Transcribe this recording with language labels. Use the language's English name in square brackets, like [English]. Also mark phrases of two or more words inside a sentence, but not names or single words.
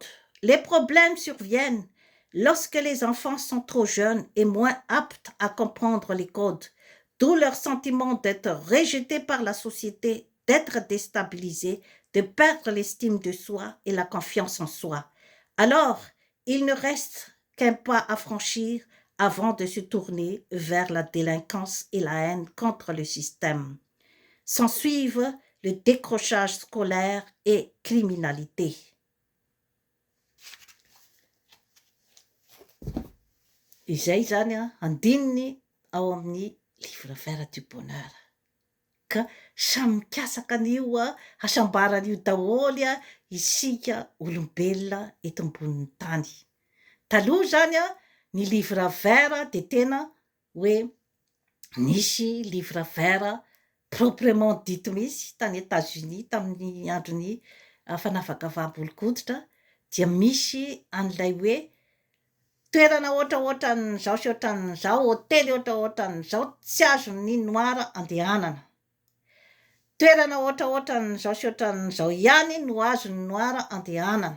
[French] Les problèmes surviennent lorsque les enfants sont trop jeunes et moins aptes à comprendre les codes, d'où leur sentiment d'être rejetés par la société, d'être déstabilisés, de perdre l'estime de soi et la confiance en soi. Alors, il ne reste qu'un pas à franchir avant de se tourner vers la délinquance et la haine contre le système. S'ensuivent le décrochage scolaire et criminalité. [Malagasy] Izay zany andininy ao amin'ny [French] livre vert du bonheur. [Malagasy] Ka samy mikasaka an'io hasambaran'io daholy isika olombelona eto ambonin'ny tany. Taloha zany ny [French] livre vert [Malagasy] de tena hoe nisy [French] livre vert proprement dit [Malagasy] misy tany États-Unis tamin'ny andron'ny fanavakavavam-bolokoditra dia misy an'ilay hoe toerana ohatraohatran'izao sy ohatran'izao, hôtely ohatraohatran'izao tsy azon'ny noir andehanana. Toerana ohatraohatran'izao sy ohatran'izao ihany no azon'ny noir andehanana.